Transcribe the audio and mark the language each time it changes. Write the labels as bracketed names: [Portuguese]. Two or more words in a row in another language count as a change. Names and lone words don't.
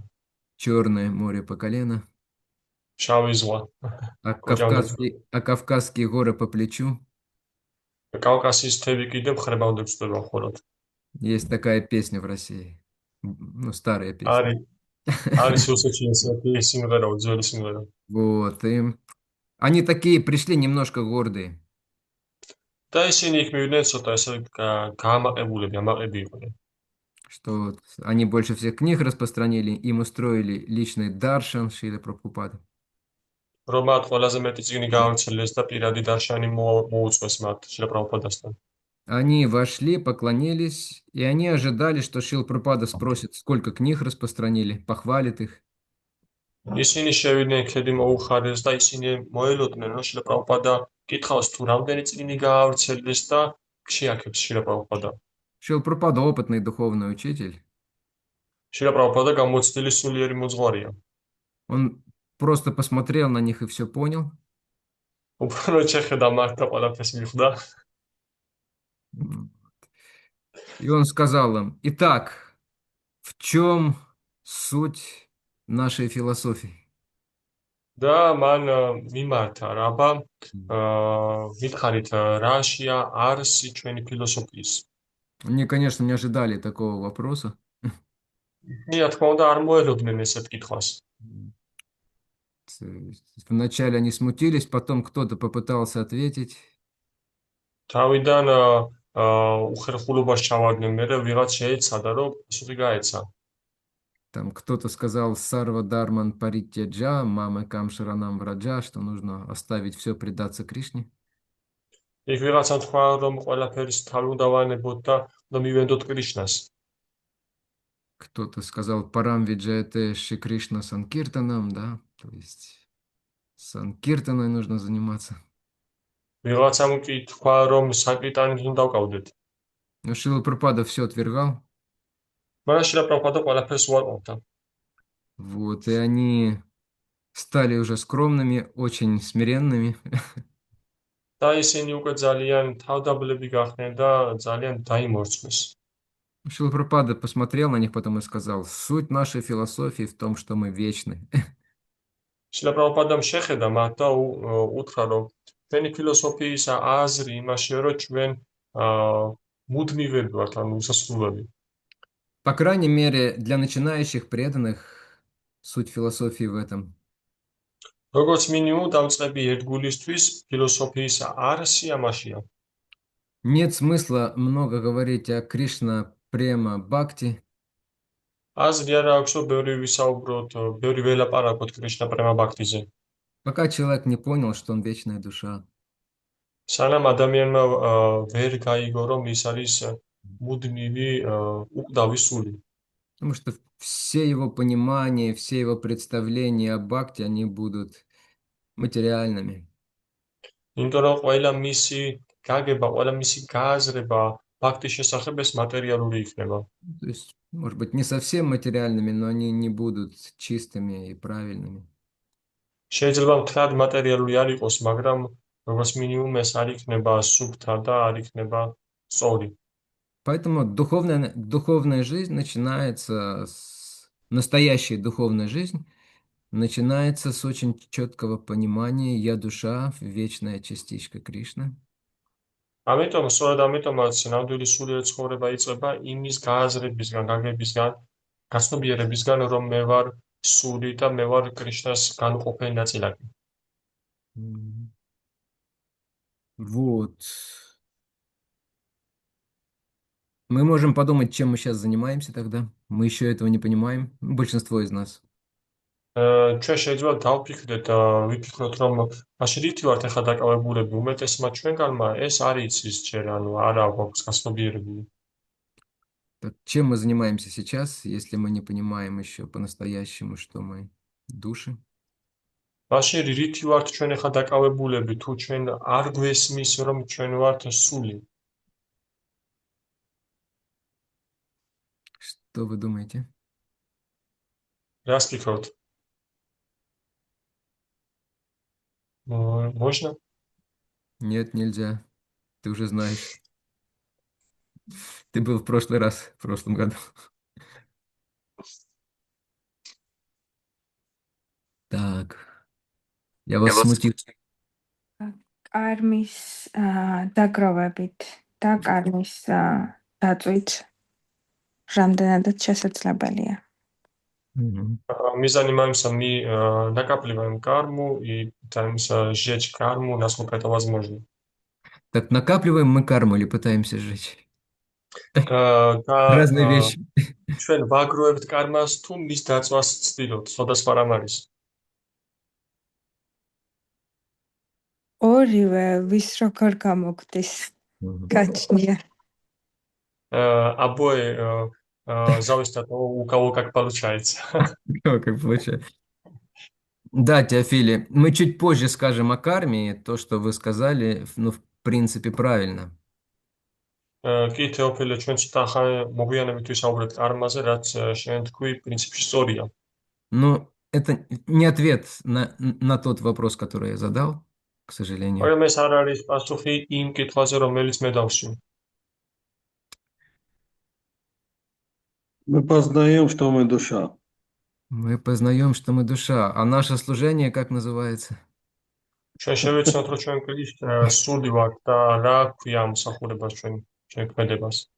[Russian] Черное море по колено, [Georgian] შავი згва, [Russian] а [Georgian] კოჭამდე. [Russian] Кавказские горы по плечу. [Georgian] კავკასიის მთები კიდე მხრებამდე გვწდება მხოლოდ. [Russian] Есть такая песня в России. Ну, старая песня. [Georgian] არის არის რუსეთში ესეთი სიმღერა, ძველი სიმღერა. [Russian] Вот, и они такие пришли немножко гордые, [Georgian] და ისინი იქ მივიდნენ ცოტა ესე გაამაყებულები, ამაყები იყვნენ. [Russian] что вот они больше всех книг распространили, им устроили личный даршан Шрилы Прабхупады. [Georgian] რომ მათ ყველაზე მეტი წიგნი გაავრცელეს და პირადი დარშანი მოუწყვეს მათ შილა პრაბჰუპადასთან. [Russian] Они вошли, поклонились, и они ожидали, что Шрила Прабхупада спросит, сколько книг распространили, похвалит их. [Georgian] ისინი შევიდნენ, ქედი მოუხარეს და ისინი მოელოდნენ, რომ შილა პრაბჰუპადა კითხავს თუ რამდენი წიგნი გაავრცელეს და შეაქებს შილა პრაბჰუპადა. [Russian] Шрила Прабхупада опытный духовный учитель. [Georgian] შილა პრაბჰუპადა გამოცდილი სულიერი მოძღვარია. [Russian] Он просто посмотрел на них и все понял. [Georgian] უბრალოდ შეხედა მათ და ყველაფერს მიხვდა. [Russian] И он сказал им, итак, в чем суть нашей философии? [Georgian] და მან მიმართა რაბა მითხარით რაშია არსი ჩვენი ფილოსოფიის. [Russian] Они, конечно, не ожидали такого вопроса. [Georgian] მე რა თქმა უნდა არ მოელოდნენ ესეთ კითხვას. [Russian] То есть вначале они смутились, потом кто-то попытался ответить. [Georgian] თავიდან უხერხულობას ჩავარდნენ, მერე ვიღაც შეეცადა, რომ პასუხი გაეცა. [Russian] Там кто-то сказал [Sanskrit] सर्व धर्मान् परित्यज्य माम् एकं शरणं व्रज, [Russian] что нужно оставить все, предаться Кришне. [Georgian] იქ ვიღაცა თქვა, რომ ყველაფერს თავი უნდა ვანებოთ და უნდა მივენდოთ კრიშნას. [Russian] Кто-то сказал [Sanskrit] परं विजयते श्री कृष्ण संकीर्तनम्, [Russian] да, то есть Санкиртаной нужно заниматься. [Georgian] ვიღაცამ კი თქვა, რომ საკრიტანით უნდა დავკავდეთ. [Russian] Но Шрила Прабхупада все отвергал. [Georgian] მაგრამ შილა პრაბჰუპადა ყველაფერს უარყოფდა. [Russian] Вот, и они стали уже скромными, очень смиренными. [Georgian] და ისინი უკვე ძალიან თავდაბლები გახდნენ და ძალიან დაიმორჩეს. [Russian] Шрила Прабхупада посмотрел на них потом и сказал, суть нашей философии в том, что мы вечны. [Georgian] შილა პრაბჰუპადამ შეხედა მათ და უთხრა, რომ ჩვენი ფილოსოფიის აზრი იმაშია, რომ ჩვენ მუდმივები ვართ, ანუ უსასრულები. [Russian] По крайней мере, для начинающих преданных суть философии в этом. [Georgian] როგორც მინიმუმ დავწყები ერთგულისთვის ფილოსოფიის არსი ამაშია. [Russian] Нет смысла много говорить о Кришна Према Бхакти, [Georgian] აზრი არ აქვს, რომ ბევრი ვისაუბროთ, ბევრი ველაპარაკოთ კრიშნა პრემა ბაქთიზე. [Russian] пока человек не понял, что он вечная душа. [Georgian] სანამ ადამიანმა ვერ გაიგო, რომ ის არის მუდმივი უკვდავი სული. [Russian] Потому что все его понимания, все его представления о Бхакти, они будут материальными. [Georgian] იმიტომ რომ ყველა მისი გაგება, ყველა მისი გააზრება ბაქთის შესახებ ეს მატერიალური იქნება. [Russian] То есть, может быть, не совсем материальными, но они не будут чистыми и правильными. [Georgian] შეიძლება მთლად მატერიალური არ იყოს, მაგრამ როგორც მინიმუმ ეს არ იქნება სუფთა და არ იქნება სწორი. [Russian] Поэтому духовная жизнь начинается настоящая духовная жизнь начинается с очень четкого понимания «я душа, вечная частичка Кришны». [Georgian] ამიტომ, სწორედ ამიტომაც ნამდვილი სულიერი ცხოვრება იწყება იმის გააზრებისგან, გაგებისგან, გაცნობიერებისგან, რომ მე ვარ სული და მე ვარ კრიშნას განუყოფელი ნაწილაკი. [Russian] М. Вот. Мы можем подумать, чем мы сейчас занимаемся тогда. Мы еще этого не понимаем. Большинство из нас. [Georgian] ჩვენ შეიძლება დავფიქრდეთ, ვიფიქროთ, რომ მაშინ რითი ვართ ახლა დაკავებულები, უმეტესმა ჩვენგანმა ეს არ იცის ჯერ, ანუ არა გვაქვს გასნობიერებული. [Russian] Так чем мы занимаемся сейчас, если мы не понимаем еще по-настоящему, что мы души? [Georgian] მაშინ რითი ვართ ჩვენ ახლა დაკავებულები, თუ ჩვენ არ გვესმის, რომ ჩვენ ვართ სული? [Russian] Что вы думаете? [Georgian] რას ფიქრობთ? [Russian] Можно? Нет, нельзя. Ты уже знаешь. Ты был в прошлый раз, в прошлом году. Так. Я вас смутил. [Georgian] Karmis დაგროვებით და karmis დაწვით რამდენადაც შესაძლებელია. Мгм. [Russian] Мизани маемся, мы накапливаем карму, и пытаемся сжечь карму, насколько это возможно. Так накапливаем мы карму или пытаемся сжечь? [Georgian] და [Russian] Разные вещи. [Georgian] ჩვენ ვაგროვებთ კარმას თუ მის დაწვას ვცდილობთ, სხვადასხვა რამ არის. ორივე ვის როგორ გამოგვდის Мгм. გაჩნია. [Russian] Обои зависит от того, у кого как получается. О, как получается. Да, Теофили, мы чуть позже скажем о карме. То, что вы сказали, ну, в принципе, правильно. [Georgian] კი თეოფილე, ჩვენ ცოტა ხანი მოგვიანებით ვისაუბრეთ კარმაზე, რაც შენ თქვი, პრინციპში სწორია. [Russian] Но это не ответ на тот вопрос, который я задал, к сожалению. [Georgian] მაგრამ ეს არ არის პასუხი იმ კითხვაზე, რომელიც მე დავსვი. [Russian] Мы познаем, что мы душа. Мы познаем, что мы душа. А наше служение как называется? [Georgian] ჩვენ შევეცნოთ, რომ ჩვენ კრიშ სული ვართ და რა ქვია მსახურებას ჩვენ ქმედებას.